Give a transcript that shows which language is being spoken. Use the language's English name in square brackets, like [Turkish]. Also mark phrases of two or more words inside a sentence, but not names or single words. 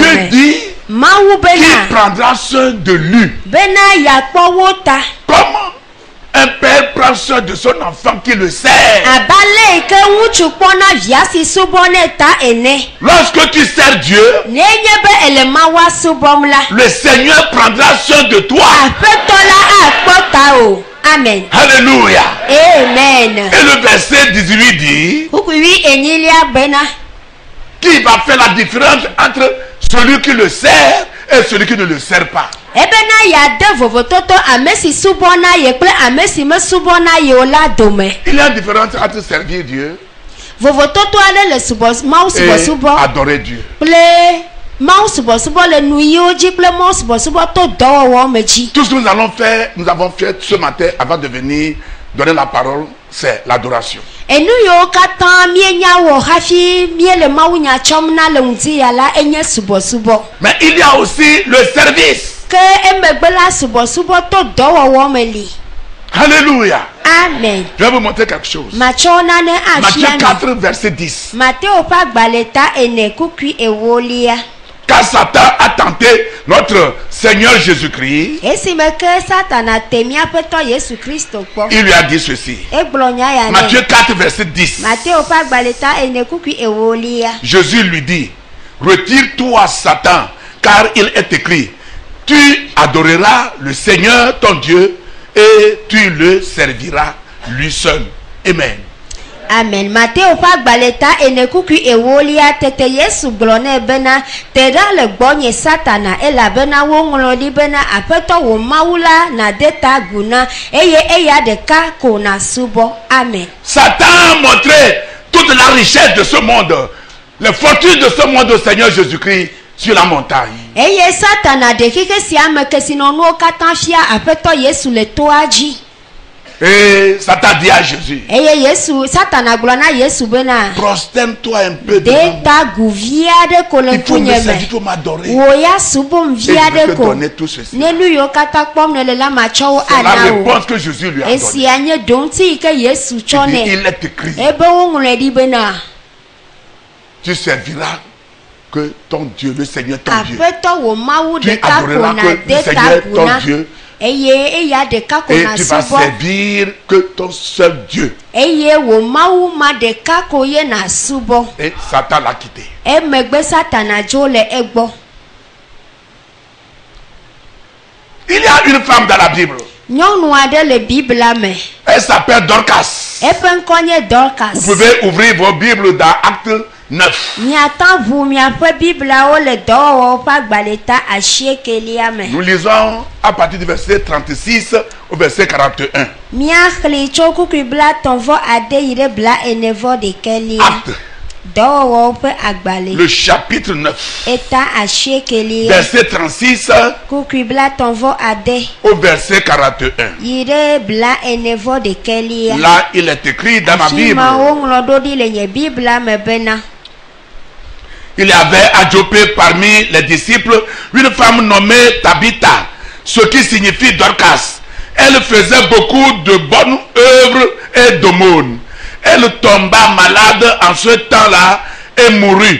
[French] Dieu [Ewe] me. [French] dit [Ewe] Mawu [French] qu'il [Ewe] bena [French] prendra soin de lui. [Ewe] bena yakpɔ wo ta. [French] Comment un père prend soin de son enfant qui le sert? [Ewe] Abale yi ke ŋutsu kpɔna via si subɔnɛ ta ene. [French] Lorsque tu sers Dieu, [Ewe] Nenye be ele Mawua subɔm la. [French] le Seigneur prendra soin de toi. [Ewe] Aƒetɔ la akpɔ ta o. [French] Amen. Alléluia. Amen. Et le verset 18 dit [Ewe] Kukuwi enyilia bena. [French] qu'il va faire la différence entre celui qui le sert et celui qui ne le sert pas. [Ewe] Ebena yade vovototo ame si subɔna ye kple ame si me subɔna ye o la dome. [French] Il y a une différence entre servir Dieu [Ewe] Vovototo aɖe le subɔ Mawu [French] et [Ewe] subɔsubɔ [French] adorer Dieu. [Ewe] kple Mawu subɔsubɔ le nu yiwo dzi kple Mawu subɔsubɔ to dɔwɔwɔ me dzi. [French] Tout ce que nous avons fait ce matin avant de venir donner la parole, c'est l'adoration. [Ewe] Enu yiwo katã mienya wɔ hafi miele Mawu nya tsɔm na le ŋdi ya la enye subɔsubɔ. [French] Mais il y a aussi le service. [Ewe] Ke emegbe la subɔsubɔ to dɔwɔwɔ me li. [French] Alléluia. Amen. Je vais vous montrer quelque chose. [Ewe] Matsɔ nane [French] Matthieu [Ewe] afia mi. [French] 4, verset 10. [Ewe] Mateo ƒe agbalẽ ta ene kukui ewolia. [French] Car Satan a tenté notre Seigneur Jésus-Christ. [Ewe] Esime ke Satana te miaƒetɔ Yesu Kristo kpɔ. [French] Il lui a dit ceci. [Ewe] Egblɔ nya ya [French] Matthieu [Ewe] nɛ. [French] 4, verset 10. [Ewe] Mateo ƒe agbalẽ ta ene kukui ewolia. [French] Jésus lui dit, retire-toi Satan, car il est écrit, tu adoreras le Seigneur ton Dieu et tu le serviras lui seul. Amen. Amen. [Ewe] Mateo ƒe agbalẽ ta ene kukui ewolia tete Yesu gblɔ nɛ bena te ɖa le gbɔnye Satana elabena woŋlɔ ɖi bena aƒetɔ wò Mawu la nade ta agu na eye eya ɖeka ko nasubɔ. [French] Amen. Satan a montré toute la richesse de ce monde, les fortunes de ce monde au Seigneur Jésus-Christ sur la montagne. [Ewe] Eye Satana ɖe xixi sia me kesinɔnuwo katã fia aƒetɔ Yesu le toa dzi. [French] Et Satan dit à Jésus, [Ewe] Eye Yesu Satana gblɔ na Yesu bena [French] prosterne-toi un peu de devant moi. [Ewe] ta gu vi aɖe ko le [French] Il faut me [Ewe] ŋkunye [French] servir, il [Ewe] me. [French] faut m'adorer. [Ewe] Wò ya subɔm [French] Et [Ewe] vi [French] je vais [Ewe] aɖe [French] te [Ewe] ko. [French] donner tout ceci. [Ewe] Ne nu yiwo katã kpɔm nele la matsɔ wo [French] C'est la [Ewe] ana o. [French] réponse que Jésus lui a donnée. [Ewe] Esia nye doŋti yi ke Yesu tsɔ [French] Il dit, [Ewe] nɛ. [French] il est écrit, [Ewe] Ebe woŋlɔe ɖi bena [French] tu serviras que ton Dieu, le Seigneur ton Dieu. [Ewe] aƒetɔ wò Mawu [French] Tu [Ewe] ɖeka ko [French] adoreras [Ewe] na [French] que le [Ewe] de ta [French] Seigneur [Ewe] gu [French] ton [Ewe] na. [French] Dieu [Ewe] Eye eya ɖeka ko [French] et [Ewe] na [French] tu vas [Ewe] subɔ. [French] servir que ton seul Dieu. [Ewe] Eye wò Mawu ma ɖeka ko ye na subɔ. [French] Et Satan l'a quitté. [Ewe] Emegbe Satana dzo le egbɔ. [French] Il y a une femme dans la Bible. [Ewe] Nyɔnu aɖe le Biblia me. [French] Elle s'appelle Dorcas. [Ewe] Eƒe ŋkɔ nye Dorcas. [French] Vous pouvez ouvrir vos Bibles dans Acte 9. [Ewe] Miatã ʋu miaƒe Bibliawo le dɔwɔwɔwo ƒe agbalẽ ta asiekelia me. [French] Nous lisons à partir du verset 36 au verset 41. [Ewe] Miaxlẽ tso kukui blatɔ̃ vɔ ade yi ɖe blaene-vɔ-ɖekɛlia. [French] Acte, [Ewe] Dɔwɔwɔwo ƒe agbalẽ. [French] le chapitre 9, [Ewe] Eta asiekelia. [French] verset 36 [Ewe] Kukui blatɔ̃ vɔ ade [French] au verset 41. [Ewe] yi ɖe blaene-vɔ-ɖekɛlia. [French] Là, il est écrit dans ma [Ewe] Afi [French] Bible. [Ewe] ma woŋlɔ ɖo ɖi le nye Biblia me bena. [French] Il y avait à Joppé parmi les disciples une femme nommée Tabitha, ce qui signifie Dorcas. Elle faisait beaucoup de bonnes œuvres et d'aumônes. Elle tomba malade en ce temps-là et mourut.